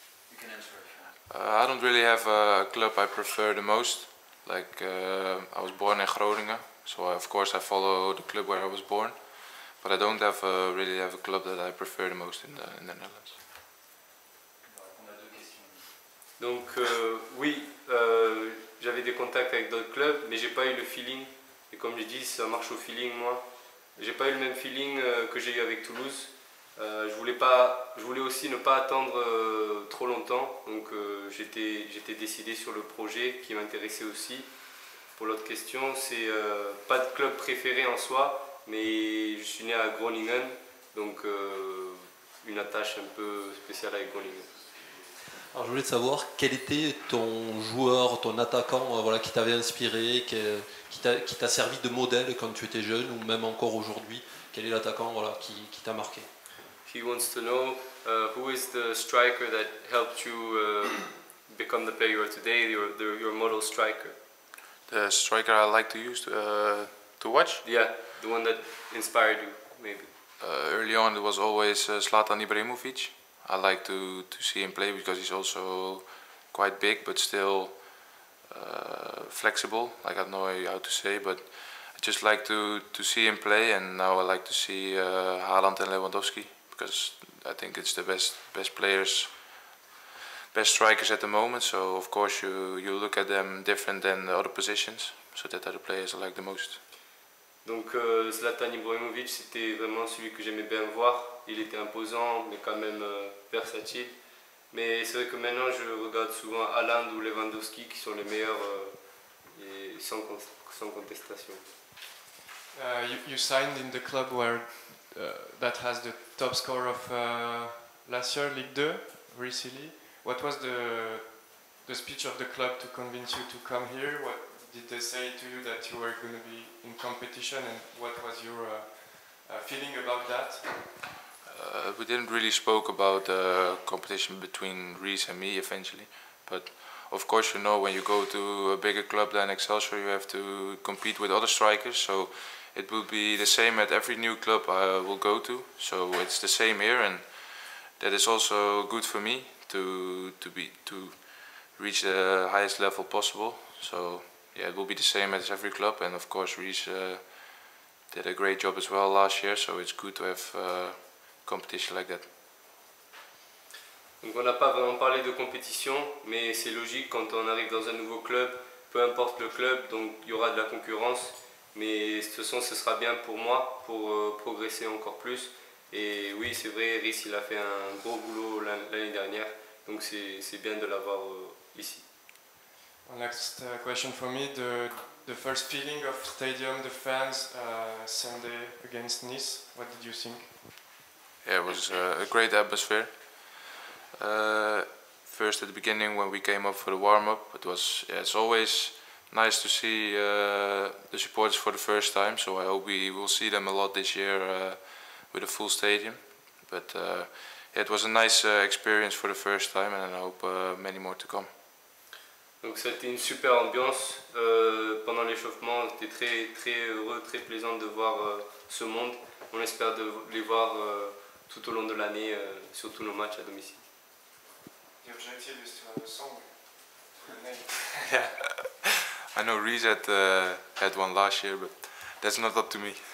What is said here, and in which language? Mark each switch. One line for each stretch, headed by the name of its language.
English: You can answer if you want. I don't really have a club I prefer the most. Like I was born in Groningen, so of course I follow the club where I was born. But I don't really have a club that I prefer the most in the Netherlands.
French: Donc oui, j'avais des contacts avec d'autres clubs, mais j'ai pas eu le feeling. Et comme je dis, ça marche au feeling moi. J'ai pas eu le même feeling que j'ai eu avec Toulouse. Je voulais aussi ne pas attendre trop longtemps, donc j'étais décidé sur le projet qui m'intéressait aussi. Pour l'autre question, c'est pas de club préféré en soi, mais je suis né à Groningen, donc une attache un peu spéciale avec Groningen. Alors je voulais savoir quel était ton joueur, ton attaquant voilà, qui t'avait inspiré, qui t'a servi de modèle quand tu étais jeune ou même encore aujourd'hui. Quel est l'attaquant voilà, qui t'a marqué?
English: He wants to know who is the striker that helped you become the player you are today, your model striker. The striker I like to use to watch? Yeah, the one that inspired you, maybe. Early on it was always Zlatan Ibrahimovic. I like to see him play because he's also quite big but still flexible, like I don't know how to say, but I just like to see him play, and now I like to see Haaland and Lewandowski, because I think it's the best players, best strikers at the moment. So of course you look at them different than the other positions. So that are the players I like the most.
French: Donc Zlatan Ibrahimovic, c'était vraiment celui que j'aimais bien voir. Il était imposant, mais quand même versatile. Mais c'est vrai que maintenant je regarde souvent Haaland ou Lewandowski qui sont les meilleurs et sans contestation.
English: You signed in the club where that has the top score of last year, Ligue 2, recently. What was the speech of the club to convince you to come here? What did they say to you that you were going to be in competition, and what was your feeling about that? We didn't really spoke about the competition between Reece and me eventually, but of course you know when you go to a bigger club than Excelsior you have to compete with other strikers, so it will be the same at every new club I will go to, so it's the same here, and that is also good for me to reach the highest level possible. So yeah, it will be the same as every club, and of course Reece did a great job as well last year, so it's good to have competition like that.
French: Donc on n'a pas vraiment parlé de compétition, mais c'est logique quand on arrive dans un nouveau club, peu importe le club, donc il y aura de la concurrence, mais de toute façon ce sera bien pour moi, pour progresser encore plus. Et oui, c'est vrai, Reece il a fait un gros boulot l'année dernière, donc c'est bien de l'avoir ici.
English: Next question for me, the first feeling of stadium, the fans, Sunday against Nice, what did you think? Yeah, it was a great atmosphere. First at the beginning when we came up for the warm-up, it's always nice to see the supporters for the first time. So I hope we will see them a lot this year with a full stadium. But it was a nice experience for the first time, and I hope many more to come.
French: Donc c'était une super ambiance pendant l'échauffement. C'était très heureux, très plaisant de voir ce monde. On espère de les voir tout au long de l'année sur tous nos matchs à domicile.
English: The objective is to have a song to the name. Yeah, I know Reese had one last year, but that's not up to me.